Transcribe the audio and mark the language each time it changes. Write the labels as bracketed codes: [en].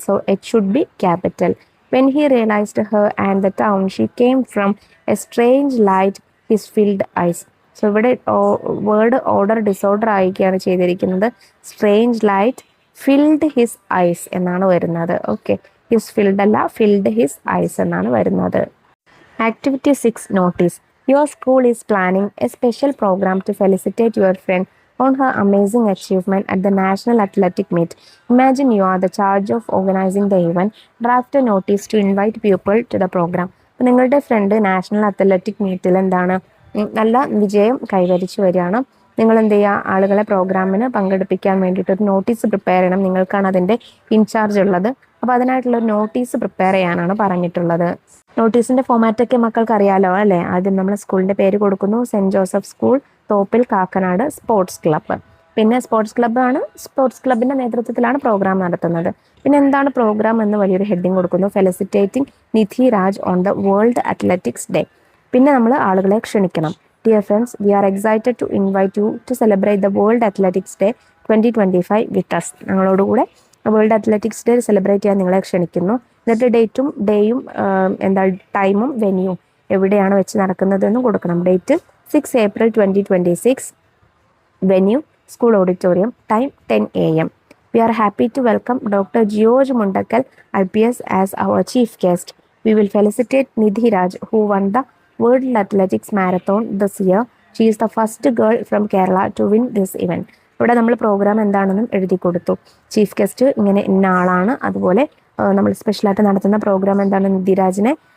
[en] So H should be capital. When he realised her and the town she came from a strange light his filled eyes. [ml] So ഇവിടെ word order disorder ആയിരിക്കുകയാണ് ചെയ്തിരിക്കുന്നത്. [en] strange light filled his eyes [ml] എന്നാണ് വരുന്നത്. [en] okay, his filled അല്ല, filled his eyes [ml] എന്നാണ് വരുന്നത്. [en] Activity 6 notice. Your school is planning a special program to felicitate your friend on her amazing achievement at the National Athletic Meet. Imagine you are the charge of organizing the event. Draft a notice to invite people to the program. [ml] അപ്പോൾ നിങ്ങളുടെ front national athletic മീറ്റിൽ നല്ല വിജയം കൈവരിച്ചു വരികയാണ്. നിങ്ങൾ എന്ത് ചെയ്യുക? ആളുകളെ പ്രോഗ്രാമിന് പങ്കെടുപ്പിക്കാൻ വേണ്ടിയിട്ട് ഒരു നോട്ടീസ് പ്രിപ്പയർ ചെയ്യണം. നിങ്ങൾക്കാണ് അതിൻ്റെ ഇൻചാർജ് ഉള്ളത്. അപ്പോൾ അതിനായിട്ടുള്ള ഒരു നോട്ടീസ് പ്രിപ്പയർ ചെയ്യാനാണ് പറഞ്ഞിട്ടുള്ളത്. നോട്ടീസിന്റെ ഫോമാറ്റ് ഒക്കെ മക്കൾക്ക് അറിയാലോ അല്ലേ? ആദ്യം നമ്മൾ സ്കൂളിന്റെ പേര് കൊടുക്കുന്നു. Saint Joseph school, Thoppil, Kakkanad sports club. പിന്നെ സ്പോർട്സ് ക്ലബിന്റെ നേതൃത്വത്തിലാണ് പ്രോഗ്രാം നടത്തുന്നത്. പിന്നെ എന്താണ് പ്രോഗ്രാം എന്ന് വലിയൊരു ഹെഡിങ് കൊടുക്കുന്നു. [en] Felicitating Nidhi Raj on the World Athletics Day. [ml] പിന്നെ നമ്മൾ ആളുകളെ ക്ഷണിക്കണം. [en] Dear friends, we are excited to invite you to celebrate the World Athletics Day 2025 with us. [ml] ഞങ്ങളോടുകൂടെ world athletics day celebrate ചെയ്യാൻ നിങ്ങളെ ക്ഷണിക്കുന്നു. എന്നിട്ട് ഡേയും ടൈമും വെന്യൂവും എവിടെയാണ് വെച്ച് നടക്കുന്നതെന്നും കൊടുക്കണം. [en] Date 6 April 2026, venue school auditorium, time 10 AM. We are happy to welcome Dr. George Mundakal, IPS, as our chief guest. We will felicitate Nidhi Raj, who won the World Athletics Marathon this year. She is the first girl from Kerala to win this event. [ml] ഇവിടെ നമ്മൾ programme എന്താണെന്നും എഴുതി കൊടുത്തു. Chief guest ഇന്ന ആളാണ്. അതുപോലെ നമ്മൾ സ്പെഷ്യലായിട്ട് നടത്തുന്ന പ്രോഗ്രാം എന്താണ്? നിധിരാജിനെ